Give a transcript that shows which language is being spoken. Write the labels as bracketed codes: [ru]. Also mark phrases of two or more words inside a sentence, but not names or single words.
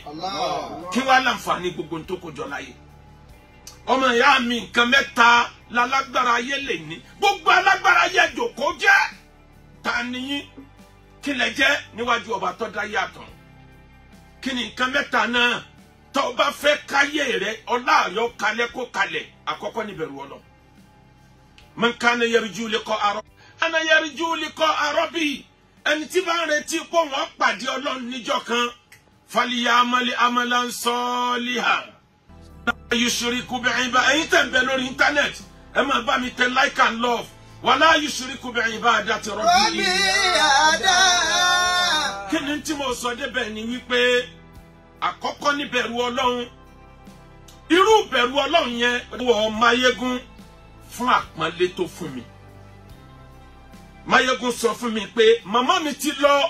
[yo] Kí wàá láǹfààní gbogbo tó kó jọ láyé. Ọmọ ìyá mi nǹkan mẹ́ta lálágbára ayé lè ní. Gbogbo alágbára ayé jòkó jẹ́. Ta ni yín? Kí lẹ jẹ́ níwájú ọba tó dá yàtọ̀? Kí ni nǹkan mẹ́ta náà? Tó bá fẹ́ káyé rẹ̀ ọlá ayọ̀ kalẹ̀ kó kalẹ̀. Àkọ́kọ́ ni bẹ̀rù Ọlọ́run. [ar] من كان يرجو لقاء أنا يرجو لقاء ربي. [yo] Ẹni tí bá ń retí pé wọ́n pàdé Ọlọ́run níjọ́ kan. [ar] فليعمل عملا صالحا. يشرك بعبادة. [yo] Ẹ̀yin tẹ́ ń bẹ lórí internet. Ẹ máa bá mi tẹ [en] like and love. [ar] ولا يشرك بعبادة ربي. [yo] Kí ni tí mo sọ débẹ̀ ni wípé àkọ́kọ́ ní bẹ̀rù Ọlọ́run. Irú bẹ̀rù Ọlọ́run yẹn wọ Mayegun fún àpọ́nlé tó fún mi. Mayegun sọ fún mi pé màmá mi ti lọ.